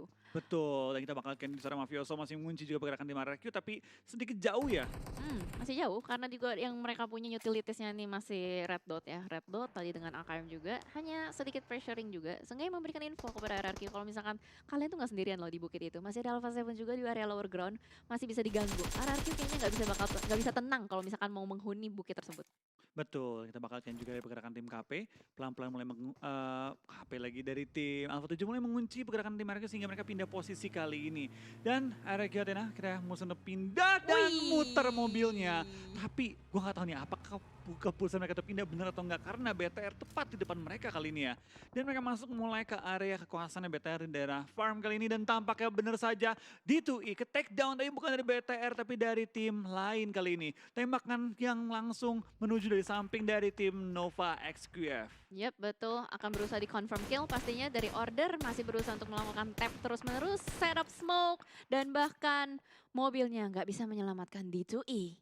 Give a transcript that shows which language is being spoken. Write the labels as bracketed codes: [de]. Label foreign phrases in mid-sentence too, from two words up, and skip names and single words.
[id] Betul, dan kita bakal lihat di seorang Mafioso masih mengunci juga pergerakan tim RRQ, tapi sedikit jauh ya. Masih jauh karena juga yang mereka punya utilitiesnya nih masih [en] red dot [id] ya. [en] Red dot [id] tadi dengan AKM juga, hanya sedikit pressuring juga. Seenggaknya memberikan info kepada RRQ kalau misalkan kalian tuh nggak sendirian loh di bukit itu. Masih ada Alpha 7 juga di area [en] lower ground, [id] masih bisa diganggu. RRQ kayaknya nggak bisa tenang kalau misalkan mau menghuni bukit tersebut. Betul, kita bakal lihat juga dari pergerakan tim KP, pelan-pelan mulai KP lagi dari tim Alpha 7 mulai mengunci pergerakan tim RRQ sehingga mereka pindah posisi kali ini. Dan RRQ Athena kita musuh pindah dan muter mobilnya. Tapi gue gak tahu nih apakah keputusan mereka terpindah benar atau enggak karena BTR tepat di depan mereka kali ini ya. Dan mereka masuk mulai ke area kekuasaannya BTR di daerah farm kali ini dan tampaknya benar saja D2E ke [en] take down [id] tapi bukan dari BTR tapi dari tim lain kali ini. Tembakan yang langsung menuju dari samping dari tim Nova XQF. Yep, betul. Akan berusaha di [en] confirm kill [id] pastinya dari Order. Masih berusaha untuk melakukan tap terus-menerus, [en] setup smoke. [id] Dan bahkan mobilnya nggak bisa menyelamatkan D2E.